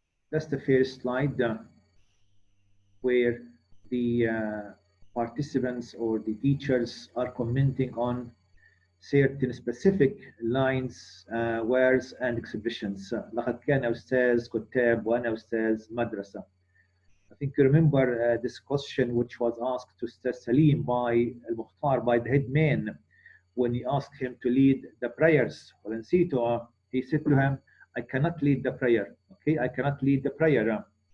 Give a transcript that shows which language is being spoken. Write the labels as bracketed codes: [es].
[en] That's the first slide where the participants or the teachers are commenting on certain specific lines, words and expressions. [ar] لقد كان أستاذ كتاب وأنا أستاذ مدرسة. [en] I think you remember this question which was asked to Ustaz Salim by Al-Mukhtar, by the head man, when he asked him to lead the prayers. He said to him, I cannot lead the prayer. Okay, I cannot lead the prayer.